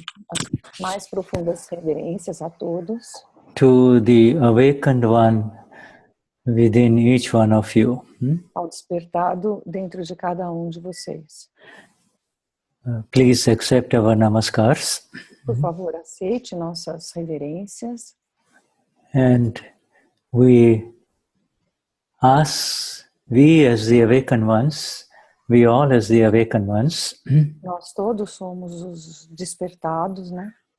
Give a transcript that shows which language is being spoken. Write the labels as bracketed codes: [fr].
[pt] As mais profundas reverências a todos. [en] To the awakened one within each one of you. [pt] Ao despertado dentro de cada de vocês. [en] Please accept our namaskars. [pt] Por favor, aceite nossas reverências. [en] And we as the awakened ones, we all as the awakened ones, [pt] Nós todos somos os despertados, né?